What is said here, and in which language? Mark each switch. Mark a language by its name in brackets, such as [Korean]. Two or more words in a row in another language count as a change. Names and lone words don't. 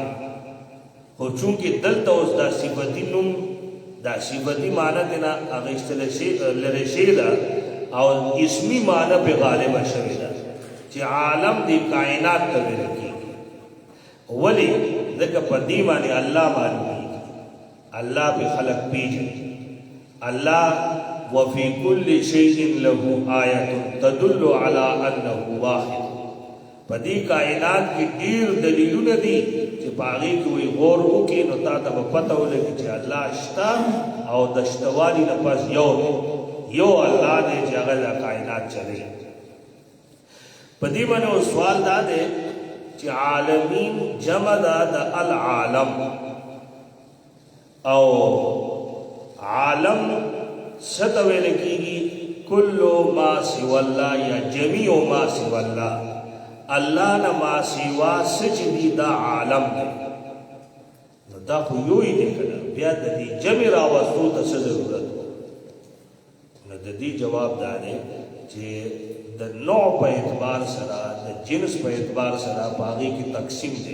[Pashto] خو چونکې دلته اوس دا صفتی نوم دا صفتی معنی دینا اغیستل لري شی ده او اسمی معنی پہ غالب شوی ده چې عالم دی کائنات ته ویل کیږي. ولی ځکه په دې باندې الله معلومیږي، الله پہ خلق پیژني. [Arabic] الله وفي كل شيء له آیة تدل على انه واحد. [Pashto] په دې کائنات کې ډیر دلیلونه دي چې په هغې کې وایي غور وکړي نو تا ته به پته ولګي چې الله شته او د شتوالي نه پس یو دی، یو الله دی چې هغه دا کائنات چلی. په دې باندې سوال دا دی چې عالمین جمع ده د العالم او عالم څه ته ویل کېږي؟ [Arabic] کل ما سوى الله یا جمیع ما سوى الله. [Pashto] الله نه ما سوا څه چې دي دا عالم دی. نو دا خو یو یې دی که نه، بیا د دې جمع راوستو ته څه ضرورت و؟ نو د دې جواب دا دی چې د نوع په اعتبار سره د جنس په اعتبار سره په هغې کې تقسیم دی.